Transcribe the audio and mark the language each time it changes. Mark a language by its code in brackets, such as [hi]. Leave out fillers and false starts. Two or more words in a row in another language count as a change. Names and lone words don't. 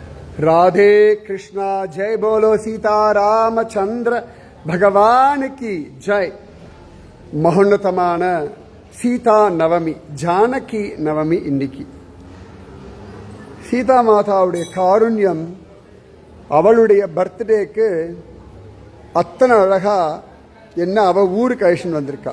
[hi] राधे कृष्णा जय बोलो सीता रामचंद्र भगवान की जय. [ta] மகோன்னதமான சீதா நவமி, ஜானகி நவமி இன்னைக்கு. சீதா மாதாவுடைய காருண்யம், அவளுடைய பர்த்டேக்கு அத்தனை அழகா என்ன அவ ஊருக்கு அழைச்சிட்டு வந்திருக்கா.